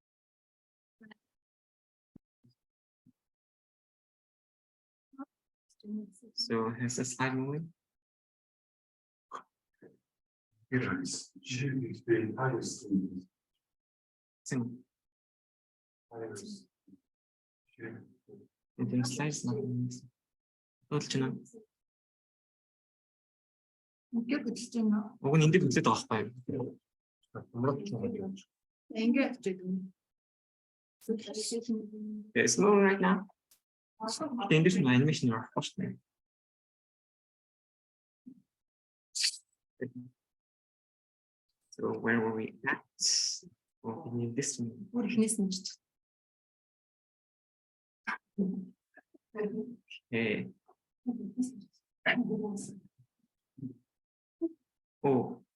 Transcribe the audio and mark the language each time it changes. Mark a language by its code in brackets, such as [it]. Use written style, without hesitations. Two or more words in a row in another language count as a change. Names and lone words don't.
[en] So has the slide moving? The slides not moving. [mn] Уг нь эндээ хөдлөд байгаа байхгүй юу? [en] It's moving right now. [mn] Эндээс нь анимашн явахгүй шүү дээ. [en] So where were we at? Oh, we need this one. Okay. Oh.